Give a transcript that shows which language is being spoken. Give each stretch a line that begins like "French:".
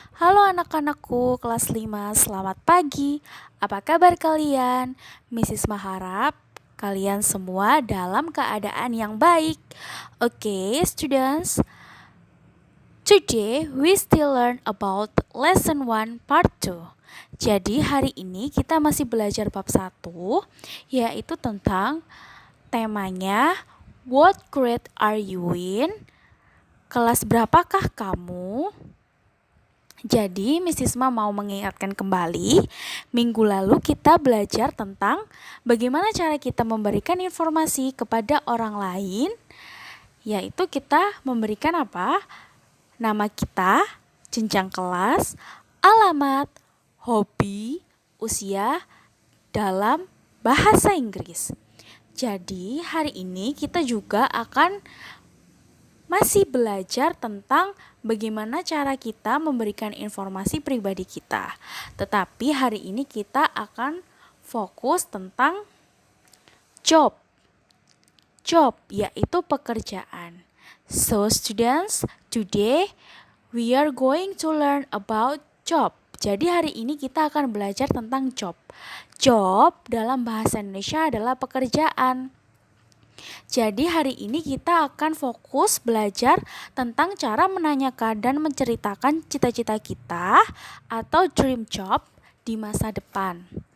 Indonesian: Halo anak-anakku kelas 5, selamat pagi. Apa kabar kalian? Mrs. Maharap kalian semua dalam keadaan yang baik.
English: Okay, students. Today we still learn about lesson 1 part 2.
Indonesian: Jadi hari ini kita masih belajar bab 1, yaitu tentang temanya
English: What grade are you in?
Indonesian: Kelas berapakah kamu? Jadi Miss Isma mau mengingatkan kembali, minggu lalu kita belajar tentang bagaimana cara kita memberikan informasi kepada orang lain, yaitu kita memberikan apa? Nama kita, jenjang kelas, alamat, hobi, usia dalam bahasa Inggris. Jadi hari ini kita juga akan masih belajar tentang bagaimana cara kita memberikan informasi pribadi kita. Tetapi hari ini kita akan fokus tentang job, yaitu pekerjaan.
English: So students, today we are going to learn about job.
Indonesian: Jadi hari ini kita akan belajar tentang job. Job dalam bahasa Indonesia adalah pekerjaan. Jadi hari ini kita akan fokus belajar tentang cara menanyakan dan menceritakan cita-cita kita atau dream job di masa depan.